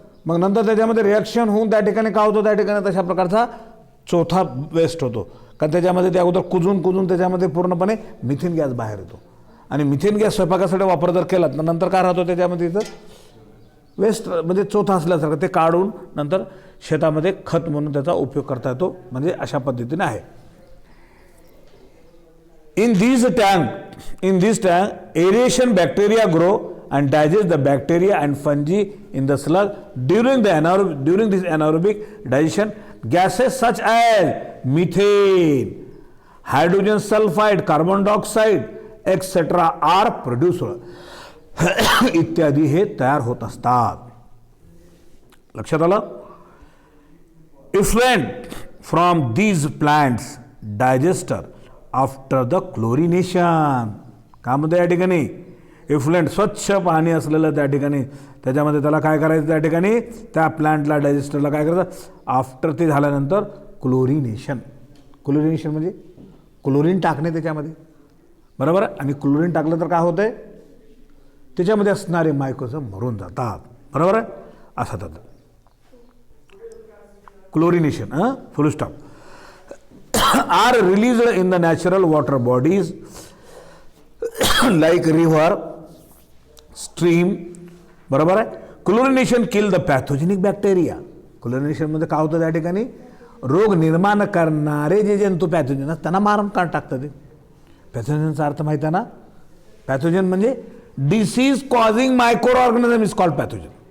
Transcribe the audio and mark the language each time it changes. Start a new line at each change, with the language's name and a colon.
Marathi: मग नंतर त्याच्यामध्ये रिॲक्शन होऊन त्या ठिकाणी काय होतं, त्या ठिकाणी तशा प्रकारचा चौथा वेस्ट होतो. कारण त्याच्यामध्ये त्या अगोदर कुजून त्याच्यामध्ये पूर्णपणे मिथेन गॅस बाहेर येतो आणि मिथेन गॅस स्वयंपाकासाठी वापर जर केला तर नंतर काय राहतो त्याच्यामध्ये इथं वेस्ट म्हणजे चोथा असल्यासारखं ते काढून नंतर शेतामध्ये खत म्हणून त्याचा उपयोग करता येतो. म्हणजे अशा पद्धतीने आहे.
English: In this tank, aeration bacteria grow and digest the bacteria and fungi in the slug. During this anaerobic digestion, gases such as methane, hydrogen sulfide, carbon dioxide, etc. are produced.
Marathi: इत्यादी हे तयार होत असतात. लक्षात आलं.
English: Effluent from these plants digester after the chlorination.
Marathi: का म्हणतं या ठिकाणी इफ्लुएंट स्वच्छ पाणी असलेलं त्या ठिकाणी त्याच्यामध्ये त्याला काय करायचं त्या ठिकाणी त्या प्लांटला डायजेस्टरला काय करायचं आफ्टर ते झाल्यानंतर क्लोरिनेशन. क्लोरिनेशन म्हणजे क्लोरीन टाकणे त्याच्यामध्ये. बरोबर. आणि क्लोरीन टाकलं तर काय होतंय त्याच्यामध्ये असणारे मायक्रोजम मरून जातात. बरोबर आहे. असं तर
English: Chlorination full stop are released in the natural water bodies like river, stream.
Marathi: बरोबर आहे.
English: Chlorination kill the pathogenic bacteria.
Marathi: Chlorination मध्ये काय होतं त्या ठिकाणी रोग निर्माण करणारे जे जंतू पॅथोजन असतात त्यांना मारून काढ टाकतं. ते पॅथोजनचा अर्थ माहिती आहे ना.
English: Pathogen म्हणजे disease causing microorganism is called pathogen.